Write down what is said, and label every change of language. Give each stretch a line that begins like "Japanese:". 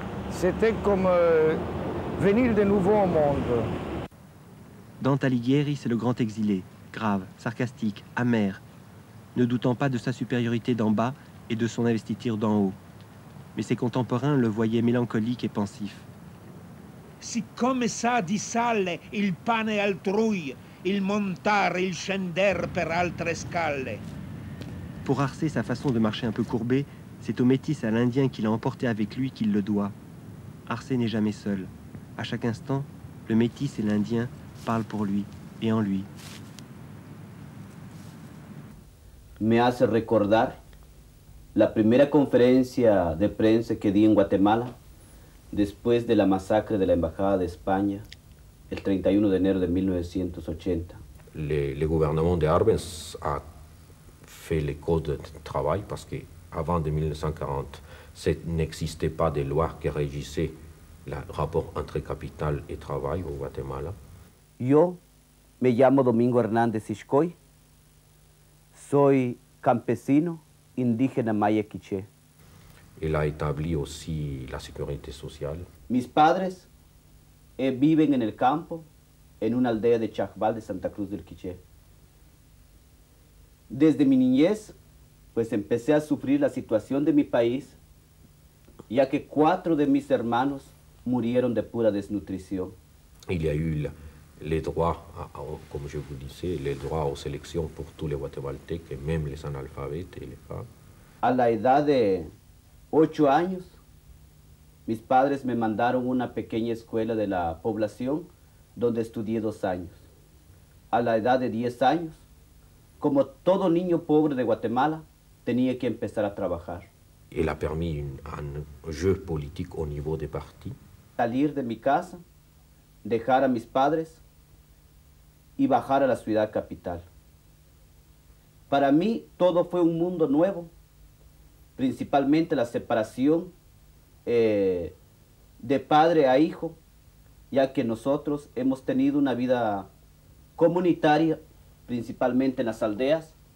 French: C'était comme venir de nouveau au monde. Dante Alighieri, c'est le grand exilé, grave, sarcastique, amer, ne doutant pas de sa supériorité d'en bas et de son investiture d'en haut. Mais ses contemporains le voyaient mélancolique et pensif.
Italian: Siccome sa di sale il pane altrui, il montare, il scender per altre scalle.
French: Pour Arcé, sa façon de marcher un peu courbée, c'est au métis et à l'Indien qu'il a emporté avec lui qu'il le doit. Arcé n'est jamais seul. À chaque instant, le métis et l'Indien parlent pour lui et en lui.
Spanish: Me hace recordar la primera conferencia de prensa que di en Guatemala después de la masacre de la Embajada de España el 31 de enero de 1980.
French: Le gouvernement de Arbenz a fait les codes de travail parce qu'avant 1940, n'existait pas de loi qui régissait le rapport entre capital et travail au Guatemala.
Spanish: Yo me llamo Domingo Hernández Ixcoy, soy campesino indígena maya quiché.
French: Il a établi aussi la sécurité sociale.
Spanish: Mis padres viven en el campo, en una aldea de Chacbal de Santa Cruz del Quiché. Desde mi niñez, pues empecé a sufrir la situación de mi país, ya que 4 de mis hermanos murieron de pura desnutrición.
French: Il y a eu les droits, comme je vous disais, les droits aux élections pour tous les Guatémaltèques, même les analphabètes et les femmes.
Spanish: A la edad de 8 años, mis padres me mandaron a una pequeña escuela de la población donde estudié 2 años. A la edad de 10 años, como todo niño pobre de Guatemala, tenía que empezar a trabajar.
French: Il a permis un jeu politique au niveau des partis.
Spanish: Salir de mi casa, dejar a mis padres y bajar a la ciudad capital. Para mí todo fue un mundo nuevo, principalmente la separación de padre a hijo, ya que nosotros hemos tenido una vida comunitaria, principalmente en las aldeas.